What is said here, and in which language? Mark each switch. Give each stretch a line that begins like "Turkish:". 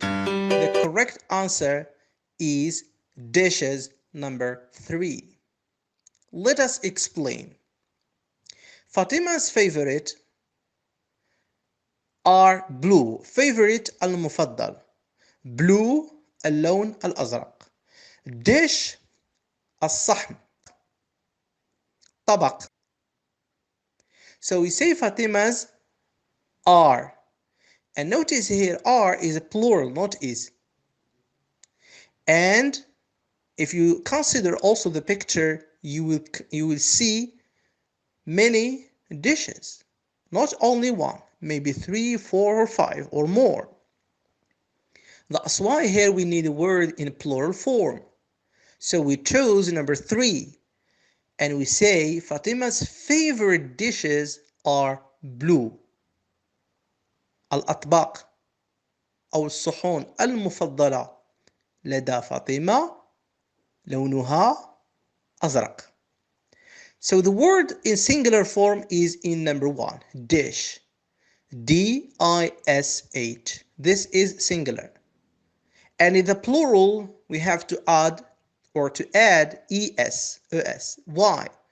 English: The correct answer is dishes, number 3. Let us explain. Fatima's favorite are blue. Favorite المفضل.
Arabic: Blue اللون الأزرق. Dish الصحن. طبق.
English: So we say Fatima's are. And notice here are is a plural, not is. And if you consider also the picture, you will see many dishes. Not only one, maybe 3, 4, or 5 or more. That's why here we need a word in plural form. So we chose number 3 and we say Fatima's favorite dishes are blue.
Arabic: الأطباق أو الصحون المفضلة لدى فاطمة لونها أزرق.
English: So the word in singular form is in number 1, dish. D-I-S-H. This is singular. And in the plural, we have to add es. Why?